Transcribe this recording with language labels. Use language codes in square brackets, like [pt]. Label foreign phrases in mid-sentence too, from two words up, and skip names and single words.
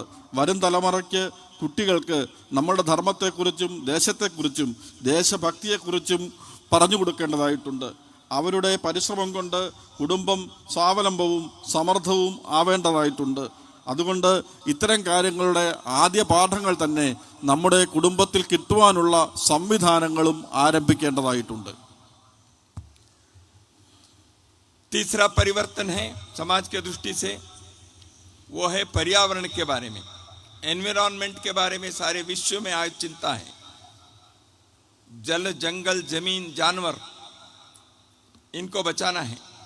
[ml] വരും തലമുറയ്ക്ക്, കുട്ടികൾക്ക് നമ്മളുടെ ധർമ്മത്തെക്കുറിച്ചും ദേശത്തെക്കുറിച്ചും ദേശഭക്തിയെക്കുറിച്ചും പറഞ്ഞു കൊടുക്കേണ്ടതായിട്ടുണ്ട്. അവരുടെ പരിശ്രമം കൊണ്ട് കുടുംബം സ്വാവലംബവും സമർത്ഥവും ആവേണ്ടതായിട്ടുണ്ട്. അതുകൊണ്ട് ഇത്തരം കാര്യങ്ങളുടെ ആദ്യ പാഠങ്ങൾ തന്നെ നമ്മുടെ കുടുംബത്തിൽ കിട്ടുവാനുള്ള സംവിധാനങ്ങളും ആരംഭിക്കേണ്ടതായിട്ടുണ്ട്. [hi] तीसरा परिवर्तन है समाज के दृष्टि से, वो है पर्यावरण के बारे में, एनवायरनमेंट के बारे में। सारे विश्व में आज चिंता है। जल, जंगल, जमीन, जानवर, इनको बचाना है।